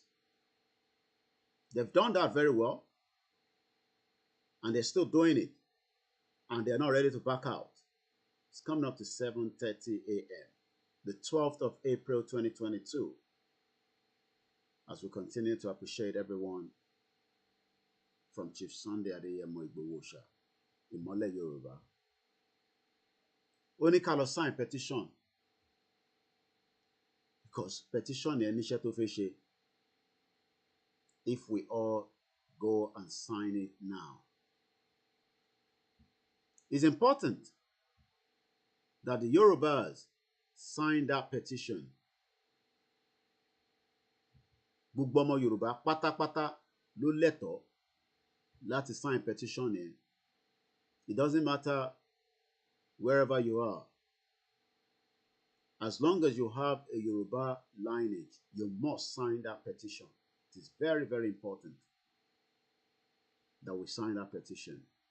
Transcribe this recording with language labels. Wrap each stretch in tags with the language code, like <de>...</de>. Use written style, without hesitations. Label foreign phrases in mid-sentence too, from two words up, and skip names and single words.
<en>They've done that very well. And they're still doing it. And they're not ready to back out. It's coming up to 7:30 a.m. the 12th of April 2022. As we continue to appreciate everyone from Chief Sunday Adeyemo Igboho-Òòṣà, Ìmọ́lẹ̀ Yorùbá.</en> <yo>Ó ní ká lọ</yo> <en>sign petition.</en> <yo>Because petition yẹn níṣẹ́ tó fẹ́ ṣe.</yo> <en>If we all go and sign it now. It's important that the Yorubas sign that petition.</en> <yo>Gbogbo ọmọ Yorùbá pátápátá ló lẹ́tọ̀ọ́ láti</yo> <en>sign petition</en> <yo>yẹn.</yo> <en>It doesn't matter wherever you are. As long as you have a Yoruba lineage, you must sign that petition. It is very, very important that we sign that petition.</en>